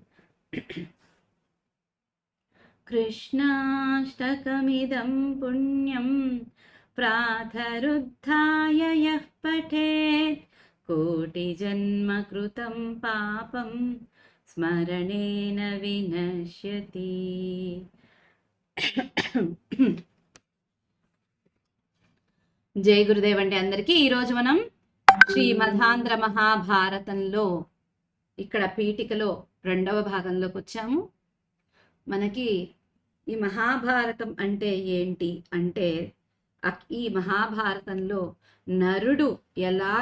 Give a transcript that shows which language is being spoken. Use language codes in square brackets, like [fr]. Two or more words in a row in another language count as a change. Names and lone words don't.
[sa] कृष्णाष्टकमिदं पुण्यं प्रातरुत्थाय यः पठेत् कोटिजन्मकृतं पापं स्मरणेन विनश्यति। [te] జై గురుదేవ్ అండి అందరికీ. ఈరోజు మనం శ్రీమదాంధ్ర మహాభారతంలో ఇక్కడ పీఠికలో 2వ భాగంలోకి వచ్చాము. మనకి ఈ మహాభారతం అంటే ఏంటి అంటే, ఈ మహాభారతంలో నరుడు ఎలాగ